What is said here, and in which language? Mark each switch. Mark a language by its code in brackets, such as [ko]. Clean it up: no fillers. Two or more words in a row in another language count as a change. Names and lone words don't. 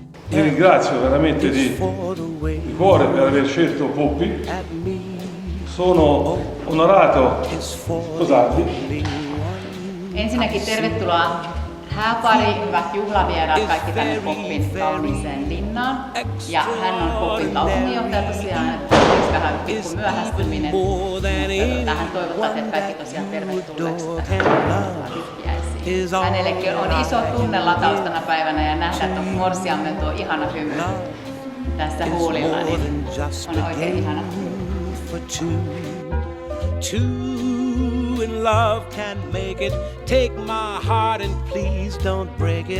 [it] Vi ringrazio veramente di cuore per aver scelto Poppi. Sono onorato sposarvi. [fi] Ensinnäkin tervetuloa hääpari, hyvät juhlavieraat, kaikki tänne Poppin kauniiseen linnaan. Ja hän on Poppin kaupunginjohtaja tosiaan, olisi vähän pikku myöhästyminen. Mutta hän toivottaa teidät kaikki tosiaan tervetulleeksi vihkiäisiin. Hänellekin on iso tunnelataus tänä päivänä ja nähdä, että morsiamme tuo ihana hymy tässä huulilla, niin on oikein ihana. [en] Two in love can make it. Take my heart and please don't break it.